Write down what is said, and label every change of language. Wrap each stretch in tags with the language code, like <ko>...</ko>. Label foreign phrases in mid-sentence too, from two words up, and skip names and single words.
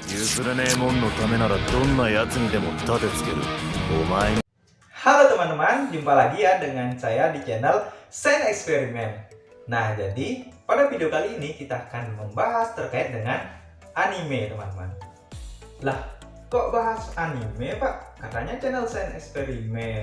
<ja>譲れねえもんのためならどんな奴にでも盾つける。お前</ja> <id>Halo teman-teman, jumpa lagi ya dengan saya di channel Sains Eksperimen. Nah, jadi pada video kali ini kita akan membahas terkait dengan anime, teman-teman. Lah, kok bahas anime, Pak? Katanya channel Sains Eksperimen.</id>